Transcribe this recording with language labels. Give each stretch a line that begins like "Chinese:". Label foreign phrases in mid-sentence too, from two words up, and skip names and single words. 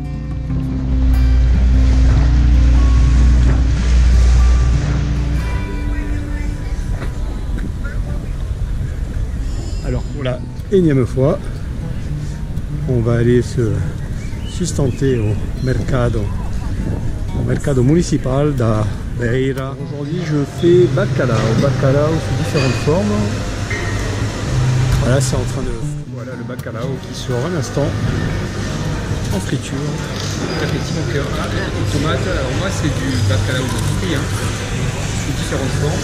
French: Alors pour la énième fois, on va aller se sustenter au mercado municipal da Beira. Aujourd'hui je fais bacalao sous différentes formes. Voilà, c'est en train de... Voilà le bacalao qui sort à l'instant en friture. Effectivement, tomate, alors moi c'est du bacalao de fruits, sous différentes formes.